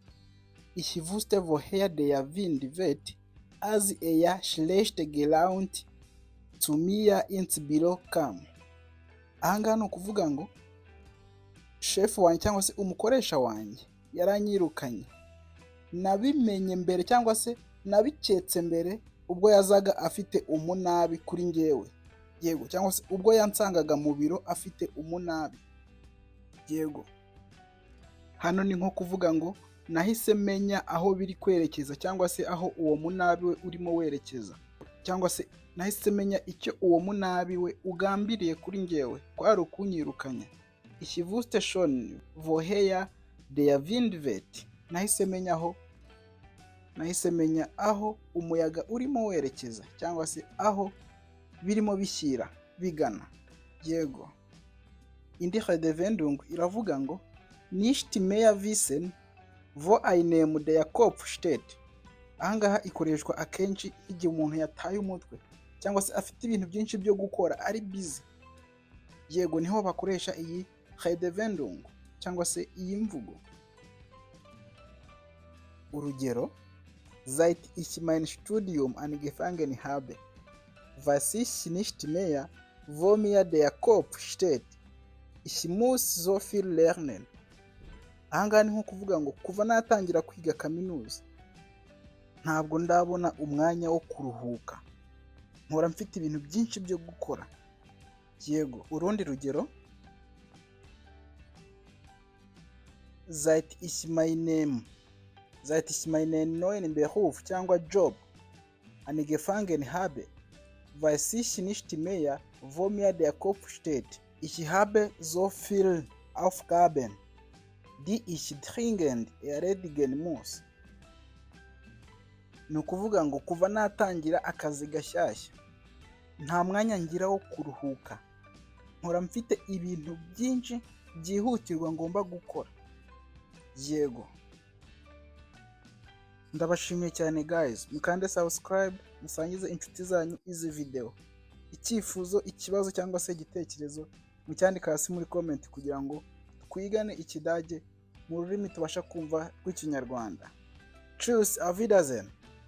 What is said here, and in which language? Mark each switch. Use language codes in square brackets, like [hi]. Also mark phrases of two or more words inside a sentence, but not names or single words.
[de] Ich wusste woher der Wind weht, als schlecht gelaunt zu mir ins Büro kam. [rw] Ahangaha ni ukuvuga ngo chef wanjye cyangwa se umukoresha wanjye yaranyirukanye. Nabimenye mbere cyangwa se nabiketse mbere ubwo yazaga afite umunabi kuri njyewe. Yego, cyangwa se ubwo yansangaga mu biro afite umunabi. Yego. Hano ni nko kuvuga ngo nahise menya aho biri kwerekeza cyangwa se aho uwo munabi we urimo werekeza. Cyangwa se nahise menya icyo uwo munabi we ugambiriye kuri njyewe, kwari ukunyirukanya. [de] Ich wusste schon woher der Wind weht. [rw] Nahise menya aho umuyaga urimo werekeza cyangwa se aho birimo bishyira bigana. Yego. Indi Redewendung iravuga ngo [de] nicht mehr wissen wo einem der Kopf steht. [rw] Ahangaha ikoreshwa akenshi igihe umuntu yataye umutwe cyangwa se afite ibintu byinshi byo gukora ari busy. Yego, niho bakoresha iyi Redewendung cyangwa se iyi mvugo. Urugero: [de] Seit ich mein Studium angefangen habe, weiß ich nicht mehr, wo mir der Kopf steht. Ich muss so viel lernen. [rw] Ahangaha ni nko kuvuga ngo kuva natangira kwiga kaminuza ntabwo ndabona umwanya wo kuruhuka, mpora mfite ibintu byinshi byo gukora. Yego. Urundi rugero: [de] Seit ich meinen neuen Beruf cyangwa Job angefangen habe, weiß ich nicht mehr, wo mir der Kopf steht. Ich habe so viel Aufgaben, die ich dringend erledigen muss. [rw] Ni ukuvuga ngo kuva natangira akazi gashyashya nta mwanya ngira wo kuruhuka, mpora mfite ibintu byinshi byihutirwa ngomba gukora. Yego. Ndabashimiye cyane guys, mukande subscribe, musangize inshuti zanyu izi video. Icyifuzo, ikibazo cyangwa se igitekerezo mucyandika hasi muri comment kugira ngo twigane Ikidage mu rurimi tubasha kumva rw'Ikinyarwanda. [de] Tschüss, auf Wiedersehen.